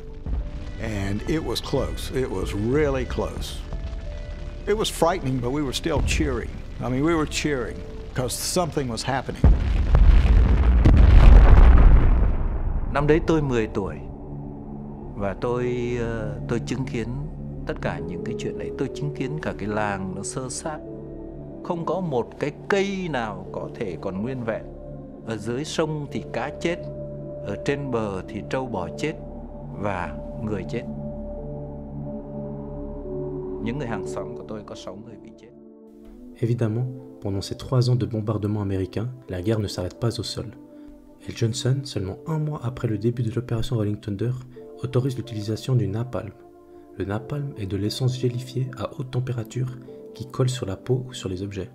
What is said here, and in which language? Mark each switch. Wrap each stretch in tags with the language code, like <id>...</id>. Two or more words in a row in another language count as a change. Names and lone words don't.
<en>And it was close. It was really close. It was frightening, but we were still cheering. I mean, we were cheering because something was happening.</en> <vi>Năm đấy tôi 10 tuổi và tôi chứng kiến tất cả những cái chuyện đấy. Tôi chứng kiến cả cái làng nó xơ xác. Không có một cái cây nào có thể còn nguyên vẹn. Ở dưới sông thì cá chết, ở trên bờ thì trâu bò chết và người chết. Những người hàng xóm của tôi có 6 người bị chết.</vi> <fr>Évidemment, pendant ces 3 ans de bombardement américain, la guerre ne s'arrête pas au sol. Et Johnson, seulement 1 mois après le début de l'opération Rolling Thunder, autorise l'utilisation du napalm. Le napalm est de l'essence gélifiée à haute température qui colle sur la peau ou sur les objets.</fr>